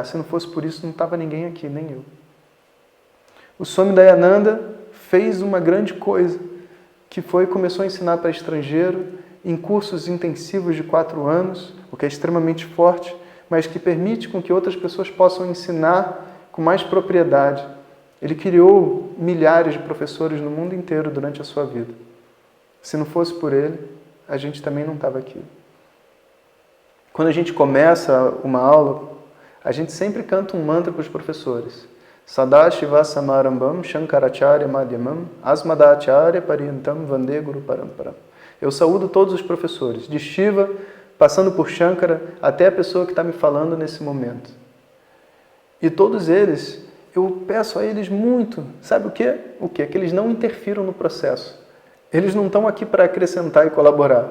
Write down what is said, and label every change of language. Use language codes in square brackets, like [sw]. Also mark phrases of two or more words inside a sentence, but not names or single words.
[pt] Se não fosse por isso, não estava ninguém aqui, nem eu. O Swami Dayananda fez uma grande coisa, que começou a ensinar para estrangeiro, em cursos intensivos de 4 anos, o que é extremamente forte, mas que permite com que outras pessoas possam ensinar com mais propriedade. Ele criou milhares de professores no mundo inteiro durante a sua vida. Se não fosse por ele, a gente também não estava aqui. Quando a gente começa uma aula, a gente sempre canta um mantra para os professores. [sa] सदाशिव समारम्भां शङ्कराचार्य मध्यमां अस्मदाचार्य पर्यन्तां वन्दे गुरु परम्पराम्. [pt] Eu saúdo todos os professores, de Shiva, passando por Shankara, até a pessoa que está me falando nesse momento. E todos eles, eu peço a eles muito, sabe o quê? O quê? Que eles não interfiram no processo. Eles não estão aqui para acrescentar e colaborar.